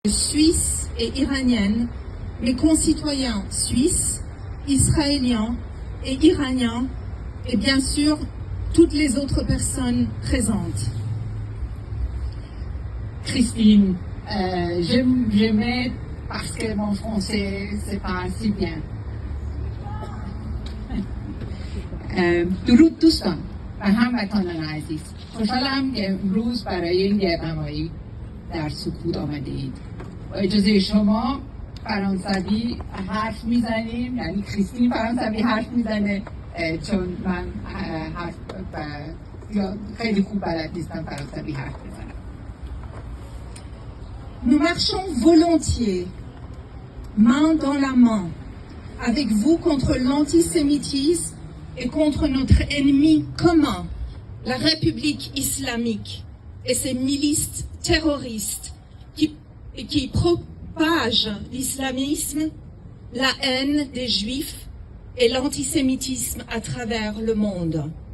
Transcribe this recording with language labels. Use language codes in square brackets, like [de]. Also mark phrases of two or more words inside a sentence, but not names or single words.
[fr] Suisse et iranienne, mes concitoyens suisses, israéliens et iraniens, et bien sûr toutes les autres personnes présentes. Christine, j'aimais parce que mon français c'est pas si bien. [fa] درود دوستان و هموطنان عزیز، خوشحالم که امروز برای این گردنمایی در سکوت آمده اید. با اجازه شما فرانسوی حرف میزنیم، یعنی کریستین فرانسوی حرف میزنه چون من حرف خیلی خوب بلد نیستم فرانسوی حرف بزنم. [fr] Nous marchons volontiers, main dans la main, avec vous contre l'antisémitisme et contre notre ennemi commun, la République islamique et ses milices terroristes qui propagent l'islamisme, la haine des juifs et l'antisémitisme à travers le monde.